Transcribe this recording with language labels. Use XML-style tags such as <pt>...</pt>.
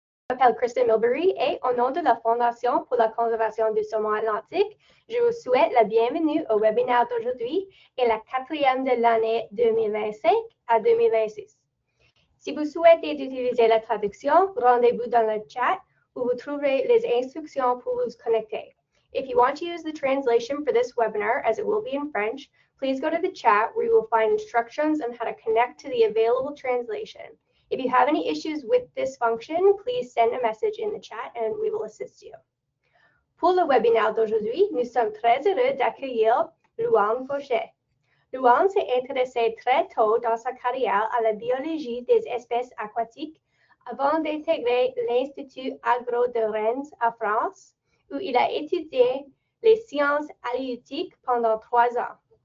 <fr>m'appelle Kristen Milbury et au nom de la Fondation pour la conservation du saumon atlantique, je vous souhaite la bienvenue au webinaire d'aujourd'hui et la 4e de l'année 2025 à 2026. Si vous souhaitez utiliser la traduction, rendez-vous dans le chat où vous trouverez les instructions pour vous connecter.</fr> <en>If you want to use the translation for this webinar, as it will be in French, please go to the chat where you will find instructions on how to connect to the available translation. If you have any issues with this function, please send a message in the chat and we will assist you.</en> <fr>Pour le webinaire d'aujourd'hui, nous sommes très heureux d'accueillir Louane Fauchet. Louane s'est intéressée très tôt dans sa carrière à la biologie des espèces aquatiques avant d'intégrer l'Institut Agro de Rennes à France, où il a étudié les sciences halieutiques pendant 3 ans.</fr>